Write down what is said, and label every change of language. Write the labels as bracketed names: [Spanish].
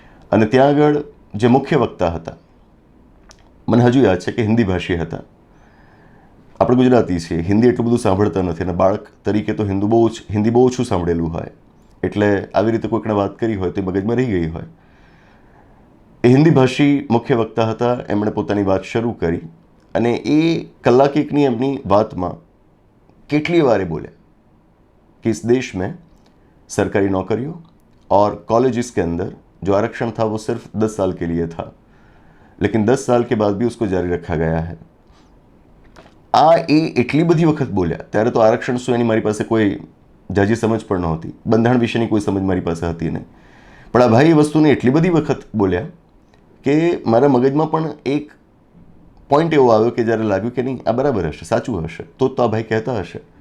[Gujarati] અને ત્યાં આગળ જે મુખ્ય વક્તા હતા, મને હજુ યાદ છે કે હિન્દી ભાષી હતા. આપણે ગુજરાતી છીએ, હિન્દી એટલું બધું સાંભળતા નથી, અને બાળક તરીકે તો હિન્દી બહુ ઓછું સાંભળેલું હોય, એટલે આવી રીતે કોઈકને વાત કરી હોય તો મગજમાં રહી ગઈ હોય. એ હિન્દી ભાષી મુખ્ય વક્તા હતા. એમણે પોતાની વાત શરૂ કરી અને એ કલાક એકની એમની વાતમાં કેટલી વાર બોલ્યા [Hindi] कि इस देश में सरकारी नौकरियों और कॉलेजेस के अंदर जो आरक्षण था वो सिर्फ 10 साल के लिए था, लेकिन 10 साल के बाद भी उसको जारी रखा गया है. [Gujarati] એ એટલી બધી વખત બોલ્યા, ત્યારે તો આરક્ષણ શું એની મારી પાસે કોઈ જાજી સમજ પણ નહોતી, બંધારણ વિશેની કોઈ સમજ મારી પાસે હતી નહીં. પણ આ ભાઈ એ વસ્તુને એટલી બધી વખત બોલ્યા કે મારા મગજમાં પણ એક પોઈન્ટ એવો આવ્યો કે જ્યારે લાગ્યું કે નહીં આ બરાબર હશે, સાચું હશે, તો આ ભાઈ કહેતા હશે.